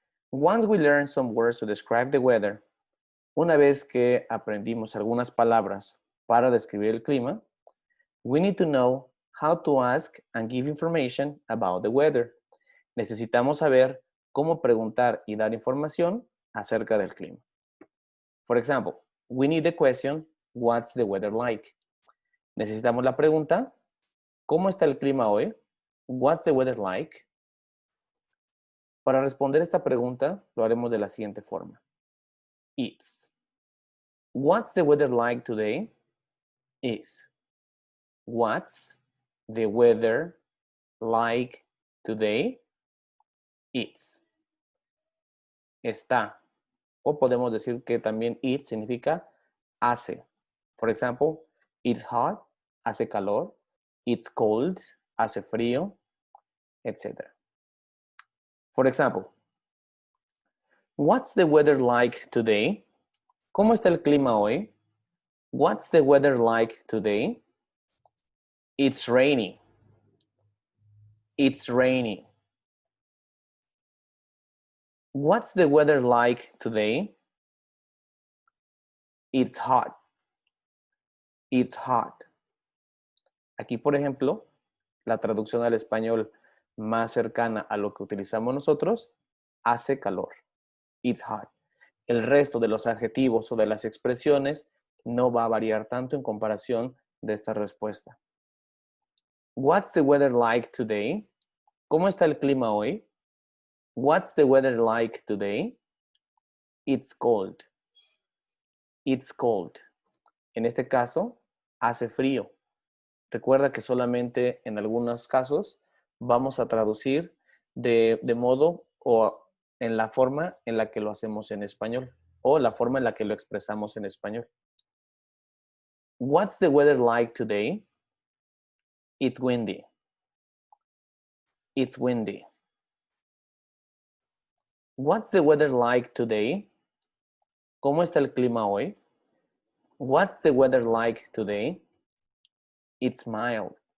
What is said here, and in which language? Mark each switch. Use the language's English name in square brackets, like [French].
[English] Once we learn some words to describe the weather, [Spanish] una vez que aprendimos algunas palabras para describir el clima, [English] we need to know how to ask and give information about the weather. [Spanish] Necesitamos saber cómo preguntar y dar información acerca del clima. [English] For example, we need the question, what's the weather like? [Spanish] Necesitamos la pregunta, ¿cómo está el clima hoy? [English] What's the weather like? [Spanish] Para responder esta pregunta, lo haremos de la siguiente forma. [English] It's. What's the weather like today? Is. What's the weather like today? It's. Está. [Spanish] O podemos decir que también it significa hace. [English] For example, it's hot, [Spanish] hace calor. [English] It's cold, [Spanish] hace frío, etc. [English] For example, what's the weather like today? [Spanish] ¿Cómo está el clima hoy? [English] What's the weather like today? It's rainy. It's rainy. What's the weather like today? It's hot. It's hot. [Spanish] Aquí, por ejemplo, la traducción al español más cercana a lo que utilizamos nosotros, hace calor. [English] It's hot. [Spanish] El resto de los adjetivos o de las expresiones no va a variar tanto en comparación de esta respuesta. [English] What's the weather like today? [Spanish] ¿Cómo está el clima hoy? [English] What's the weather like today? It's cold. It's cold. [Spanish] En este caso, hace frío. Recuerda que solamente en algunos casos vamos a traducir de modo o en la forma en la que lo hacemos en español o la forma en la que lo expresamos en español. [English] What's the weather like today? It's windy. It's windy. What's the weather like today? [Spanish] ¿Cómo está el clima hoy? [English] What's the weather like today? It's mild.